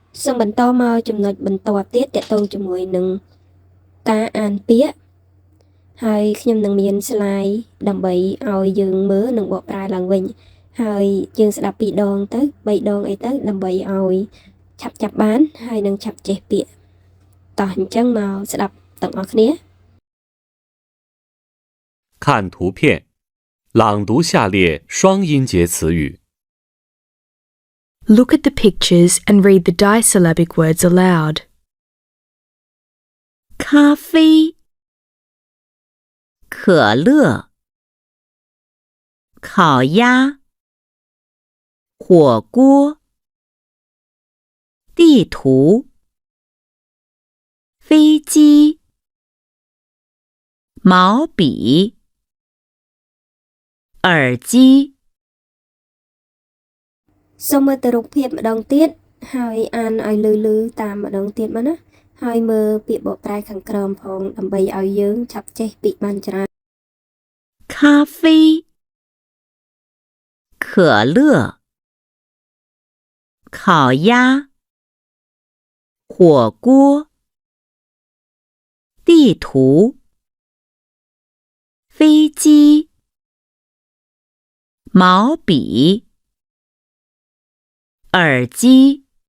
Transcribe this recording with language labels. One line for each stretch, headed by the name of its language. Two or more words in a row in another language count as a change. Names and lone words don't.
Khmer: សូមបន្តមកចំណុចបន្ទាប់ទៀតទាក់ទងជាមួយនឹងការអានពាក្យហើយខ្ញុំនឹងមាន slide ដើម្បីឲ្យយើងមើលនិងបកប្រែឡើងវិញហើយយើងស្ដាប់2ដងទៅ3ដងអីទៅដើម្បីឲ្យឆាប់ចាប់បានហើយនឹងឆាប់ចេះពាក្យតោះអញ្ចឹងមកស្ដាប់ទាំងអស់គ្នា
Chinese: 看图片，朗读下列双音节词语。
English: Look at the pictures and read the disyllabic words aloud.
Chinese: 咖啡、可乐、烤鸭、火锅、地图、飞机、毛笔、耳机。
Khmer: សូមមើលទៅរូបភាពម្ដងទៀតហើយអានឲ្យលឺៗតាមម្ដងទៀតមកណាហើយមើលពាក្យបកប្រែខាងក្រោមផងដើម្បីឲ្យយើងឆាប់ចេះពាក្យបានច្រើន
Chinese: 咖啡、可乐、烤鸭、火锅、地图、飞机、毛笔、耳机。